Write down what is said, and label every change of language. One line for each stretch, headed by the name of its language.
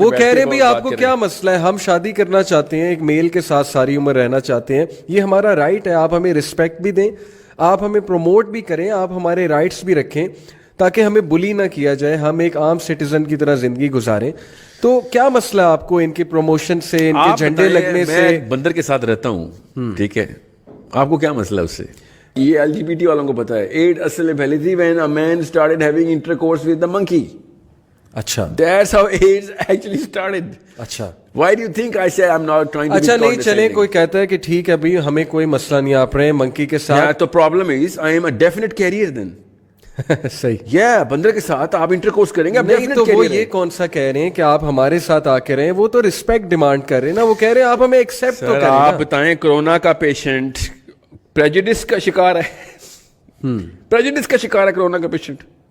Urdu: وہ کہہ رہے ہیں بھی آپ کو کیا مسئلہ ہے, ہم شادی کرنا چاہتے ہیں, ایک میل کے ساتھ ساری عمر رہنا چاہتے ہیں, یہ ہمارا رائٹ ہے, آپ ہمیں رسپیکٹ بھی دیں, آپ ہمیں پروموٹ بھی کریں, آپ ہمارے رائٹس بھی رکھیں تاکہ ہمیں بلی نہ کیا جائے, ہم ایک عام سٹیزن کی طرح زندگی گزاریں. تو کیا مسئلہ آپ کو ان کے پروموشن سے, ان کے جھنڈے لگنے سے؟ میں بندر کے ساتھ رہتا ہوں, ٹھیک ہے, آپ کو کیا مسئلہ اس سے؟ یہ ایل جی بی ٹی والوں کو پتا ہے ایڈ اصل میں پھیلی تھی
English: when a man started having intercourse with the monkey.
Urdu: اچھا,
English: that's how AIDS actually started.
Urdu: اچھا,
English: why do you think I say I'm not trying to
Urdu: اچھا نہیں چلیں, کوئی کہتا ہے کہ ٹھیک ہے ابھی ہمیں کوئی مسئلہ نہیں, آپ رہے منکی کے ساتھ. تو
English: problem is I am a definite carrier then.
Urdu: صحیح. بندر کے ساتھ آپ انٹرکورس کریں گے. نہیں تو وہ یہ کون سا کہہ رہے ہیں کہ آپ ہمارے ساتھ آ کے رہیں, وہ تو رسپیکٹ ڈیمانڈ کر رہے ہیں نا, وہ کہہ رہے ہیں آپ ہمیں ایکسپٹ تو کریں. آپ بتائیں کرونا کا پیشنٹ پریجوڈس کا شکار ہے, پریجوڈس کا شکار ہے کرونا کا پیشنٹ.